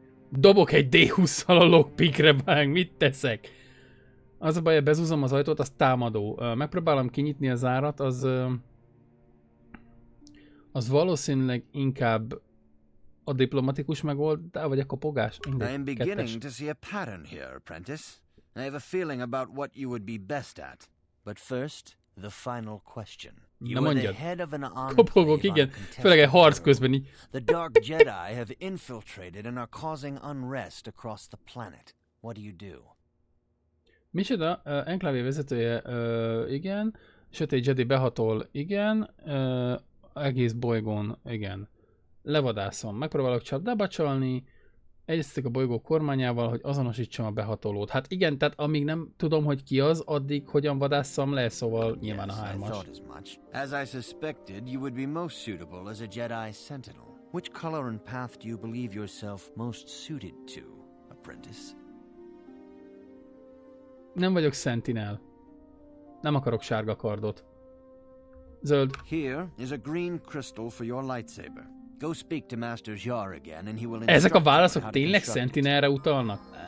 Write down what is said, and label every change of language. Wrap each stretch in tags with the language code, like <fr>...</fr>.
<hu>Dobok egy D20-szal a lockpickre, bánk, mit teszek? Az a baj, hogy bezúzom az ajtót, az támadó. Megpróbálom kinyitni a zárat, az valószínűleg inkább a diplomatikus megoldás, vagy a kopogás.</hu> <en>I am beginning to see a pattern here, apprentice. I have a feeling about what you would be best at. But first, the final question. You are the head of an</en> <hu>Kopogok, igen. Főleg egy harc közben így.</hu> <en>The Dark Jedi have infiltrated and are causing unrest across the planet. What do you do?</en> <hu>Micsoda, enklávé vezetője, igen. Sötét Jedi behatol, igen. Egész bolygón, igen. Levadászom. Megpróbálok csapdába csalni. Egyeztetek a bolygó kormányával, hogy azonosítsam a behatolót. Hát igen, tehát amíg nem tudom, hogy ki az, addig hogyan vadásszam le, szóval nyilván a 3-as.</hu> <en>As I suspected, you would be most suitable as a Jedi Sentinel. Which color and path do you believe yourself most suited to, apprentice?</en> <hu>Nem vagyok Sentinel. Nem akarok sárga kardot. Zöld.</hu> <en>Here is a green crystal for your lightsaber. Go speak to Master Jar again and he will.</en> <hu>Ezek a válaszok tényleg Sentinelre utalnak?</hu>